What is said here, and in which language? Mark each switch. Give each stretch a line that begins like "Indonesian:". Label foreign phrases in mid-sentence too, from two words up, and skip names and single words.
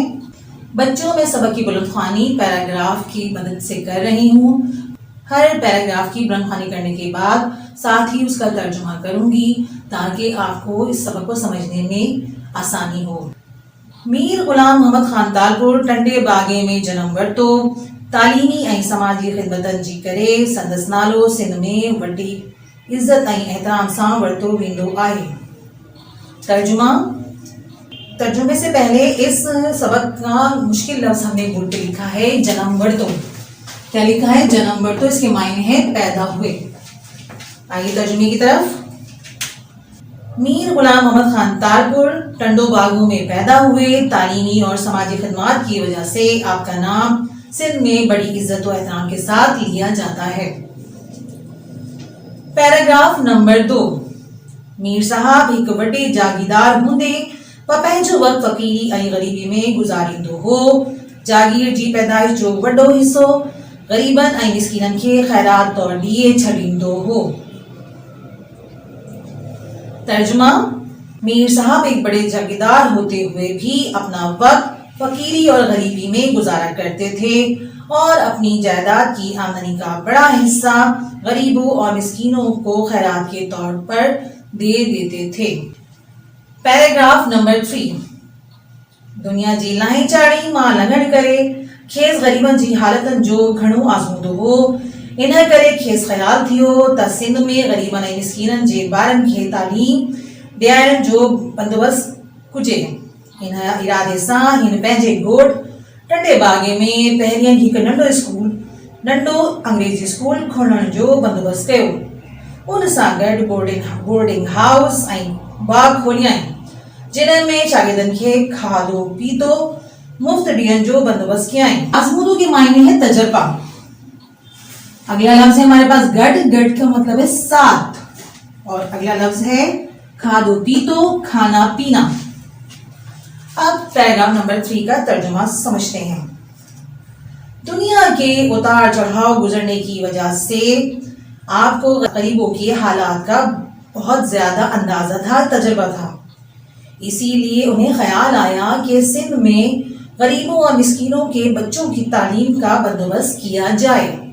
Urdu: بچوں میں سبق کی بلند خوانی پیراگراف کی مدد سے کر رہی ہوں ہر پیراگراف کی بلند خوانی کرنے کے بعد ساتھ ہی اس کا ترجمہ کروں گی تاکہ آپ کو اس سبق کو سمجھنے میں آسانی ہو میر غلام محمد خان تالپور ٹنڈے باغے میں جنم ورتو تعلیمی
Sindhi: ऐं समाजी ख़िदमतनि जी करे संदसि नालो सिंध में वॾी इज़त ऐं एहतराम सां वरितो वेंदो आहे
Urdu: ترجمے سے پہلے اس سبق کا مشکل لفظ ہم نے بورڈ پہ لکھا ہے
Sindhi: जन्म वर्तो
Urdu: کیا لکھا ہے
Sindhi: जन्म वर्तो
Urdu: اس کے معنی ہیں پیدا ہوئے آئیے ترجمے کی طرف میر غلام محمد خان تارپور ٹنڈو باگوں میں پیدا ہوئے تعلیمی اور سماجی خدمت کی وجہ سے آپ کا نام سندھ میں بڑی عزت اور احترام کے ساتھ لیا جاتا ہے
Sindhi: पैराग्राफ नंबर 2 मीर साहब एक वड्डे जागीरदार हूंदे व पंहिंजो वक़्तु फ़क़ीरी ऐं ग़रीबी में गुज़ारींदो हो जागीर जी पैदाइश जो वॾो हिसो ग़रीबनि ऐं मिस्कीननि खे ख़ैरात तौरु ॾिए छॾींदो हो तर्जुमा मीर साहब एक
Urdu: بڑے جاگیردار ہوتے ہوئے بھی اپنا وقت فقیری اور غریبی میں گزارا کرتے تھے اور اپنی جائیداد کی آمدنی کا بڑا حصہ غریبوں اور مسکینوں کو خیرات کے طور پر دے دیتے تھے پیراگراف نمبر 3
Sindhi: दुनिया जी लाही चाड़ी मां लंघण करे खेस गरीबन जी हालतन जो घणो आज़मूदो हो इन करे खेस ख़्याल थियो त सिंध में गरीबन ऐं मिस्कीननि जे ॿारनि खे तालीम ॾियारण जो बंदोबस्त कुजे इन इरादे सां हिन पंहिंजे ॻोठ टंडे बागे में पहिरियों हिकु नंढो अंग्रेजी स्कूल खोलण जो बंदोबस्त कयो उन सां गॾु बोर्डिंग हाउस ऐं बाग खोलियाईं जिन में शागिर्दनि खे खाधो पीतो मुफ्त ॾियण जो बंदोबस्त कयाईं आज़मूदो
Urdu: کے معنی ہے تجربہ اگلا لفظ ہے ہمارے پاس گڑھ کا مطلب ہے ساتھ اور اگلا لفظ ہے
Sindhi: खादो पीतो
Urdu: کھانا پینا اب پیراگراف نمبر 3 کا ترجمہ سمجھتے ہیں دنیا کے اتار چڑھاؤ گزرنے کی وجہ سے آپ کو غریبوں کے حالات کا بہت زیادہ اندازہ تھا تجربہ تھا اسی لیے انہیں خیال آیا کہ سندھ میں غریبوں اور مسکینوں کے بچوں کی تعلیم کا بندوبست کیا جائے